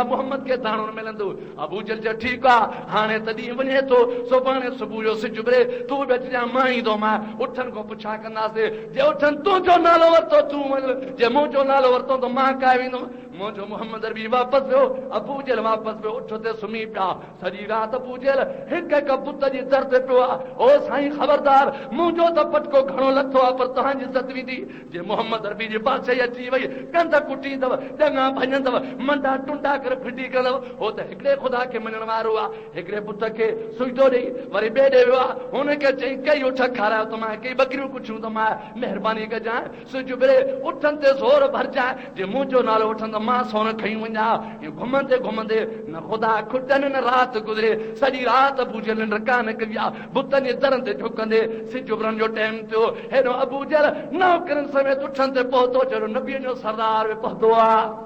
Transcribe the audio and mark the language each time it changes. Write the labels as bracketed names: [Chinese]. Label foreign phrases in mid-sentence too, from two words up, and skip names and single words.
[Sindhi] मोहम्मद खे दाणो न मिलंदो अबूजल चयो ठीकु आहे हाणे तॾहिं वञे थो सुभाणे सुबुह जो सिज उभरे तूं बि अचिजांइ मां ईंदोमांइ उठनि खां पुछा कंदासीं जे उठनि तुंहिंजो नालो वरितो तूं वञ जे मुंहिंजो नालो वरितो त मां काए वेंदुमि मुंहिंजो मोहम्मद अरबी वापसि वियो अबूजल वापसि वियो उठ ते सुम्ही पिया सॼी राति अबूजल हिक हिक बुत जी दर ते पियो आहे ओ साईं ख़बरदार मुंहिंजो त पटको घणो लथो आहे पर तव्हांजी इज़त वेंदी जे मोहम्मद अरबी जी बादशाही अची वई कंध कुटींदव ॾङा भञंदव मंडा टुंडा करे फिटी कंदव हो त हिकिड़े ख़ुदा खे मञण वारो आहे हिकिड़े पुट खे सुजदो ॾेई वरी ॿिए ॾे वियो आहे हुनखे चई कई उठ खारायो त मां कई बकरियूं कुछियूं त मां महिरबानी कजांइ सिज उभरे उठनि ते ज़ोर भरजांइ जे मुंहिंजो नालो वठनि त मां सोन खई वञा घुमंदे घुमंदे न ख़ुदा खुटनि न राति गुज़रे सॼी राति अबूजल निंड कान कई आहे बुतनि जे दरनि ते झुकंदे सिज उभरण जो टाइम थियो हेॾो अबूजल नौकरनि समेत उठनि ते पहुतो चलो नबीअ जो सरदार बि पहुतो आहे